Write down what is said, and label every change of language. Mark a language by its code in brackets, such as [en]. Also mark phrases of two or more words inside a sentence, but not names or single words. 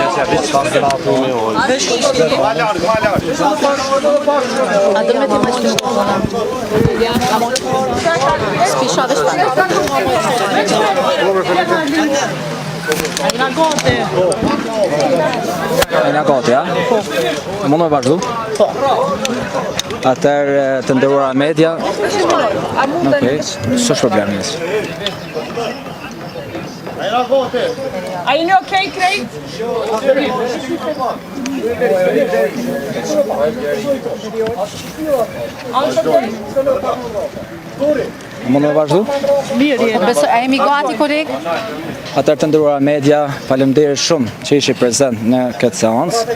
[sq] A do me ti mais mikrofonin. [sv] Ska vi köra det snabbt? [sq] Jena gati, ja? Mund me vazhdu? Po. Atëherë të nderuara media. Okej, s'është problem nis. [en] Are you okay, Craig? [sq] Mund me vazhdu? Besoj, a jemi gati, koleg? Atëherë të nderuara media, faleminderit shumë që ishi prezent në këtë seancë.